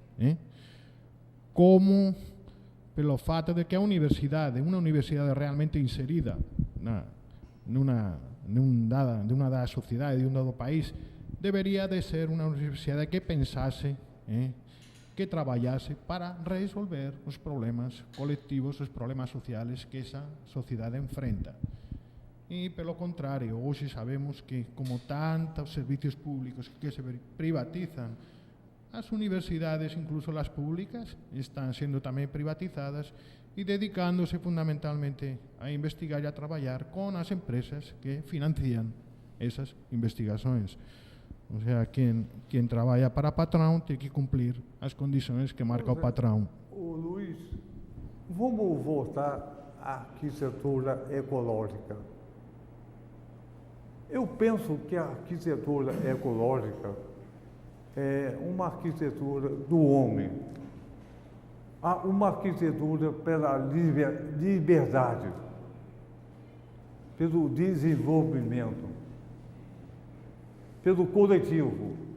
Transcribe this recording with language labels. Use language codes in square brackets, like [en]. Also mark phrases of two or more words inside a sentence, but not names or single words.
[pt] como pelo fato de que uma universidade realmente inserida de uma dada sociedade, de um dado país, deveria de ser uma universidade que pensasse, [gl] que traballasse para resolver os problemas colectivos, os problemas sociales que esa sociedade enfrenta. E, pelo contrario, hoxe sabemos que, como tantos servicios públicos que se privatizan, as universidades, incluso [es] las públicas, [gl] están sendo tamén privatizadas e dedicándose fundamentalmente a investigar e a traballar con as empresas que financian esas investigações. [es] O sea, [pt] quem trabalha para patrão tem que cumprir as condições que marca o patrão. Ô Luiz, vamos voltar à arquitetura ecológica. Eu penso que a arquitetura ecológica é uma arquitetura do homem, uma arquitetura pela liberdade, pelo desenvolvimento, pelo coletivo.